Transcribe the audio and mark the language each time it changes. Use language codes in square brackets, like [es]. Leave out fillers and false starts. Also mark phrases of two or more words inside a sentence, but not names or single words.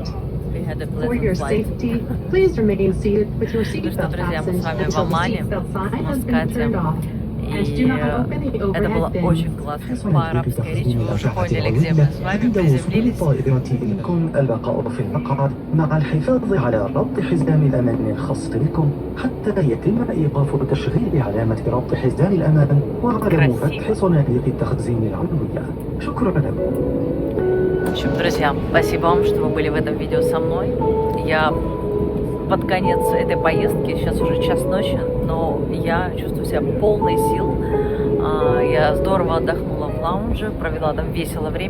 [en] For your safety, please remain seated with your seatbelt fastened until the seatbelt sign has been turned off. [ru] И это была очень классная по-арабской речь. Вы уже поняли, где мы с вами приземлились. [ar] يمكن البقاء في المقعد مع الحفاظ على ربط حزام الأمان الخاص بكم حتى يتم إيقاف تشغيل علامة ربط حزام الأمان وعدم فتح صناديق التخزين العلوية. شكرا لكم. [ru] В общем, друзья, спасибо вам, что вы были в этом видео со мной. Я под конец этой поездки, сейчас уже час ночи, но я чувствую себя полной сил. Я здорово отдохнула в лаунже, провела там весело время.